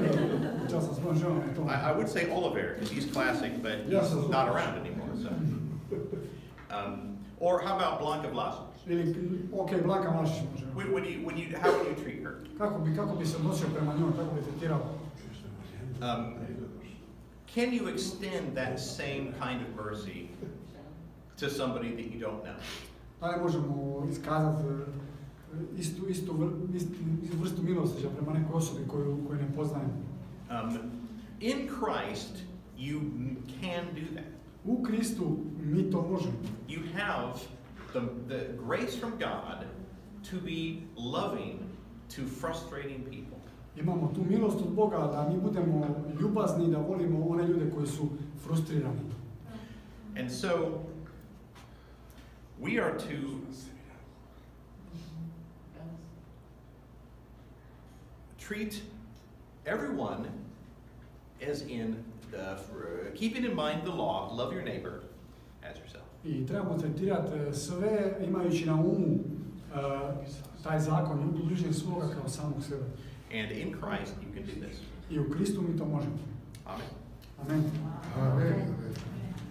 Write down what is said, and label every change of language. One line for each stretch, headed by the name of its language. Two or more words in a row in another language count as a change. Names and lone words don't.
Croatian: Čas sam svojom ženom to.
English: I would say Oliver, because he's classic, but he's not around anymore. So. Or how about Blanka Vlasic?
Croatian: Ili, ok, Blanka Vlasic može.
English: How would you treat her?
Croatian: Kako bi se odnosio prema njoj, kako bi tretirao?
English: Can you extend that same kind of mercy to somebody that you don't know?
Croatian: Da li možemo iskazati istu vrstu milosrđa prema nekoj osobi koju ne poznajemo?
English: In Christ, you can do that.
Croatian: U Kristu mi to možemo.
English: You have the grace from God to be loving to frustrating people.
Croatian: Imamo tu milost od Boga da mi budemo ljubazni, da volimo one ljude koji su frustrirani.
English: And so, we are to treat everyone as in, keeping in mind the law, love your neighbor as yourself.
Croatian: I trebamo tretirati sve imajući na umu taj zakon, ljubi bližnjeg svoga kao samog sebe.
English: And in Christ you can do this.
Croatian: I u Kristu mi to možemo.
English: Amen.
Croatian: Amen. Amen.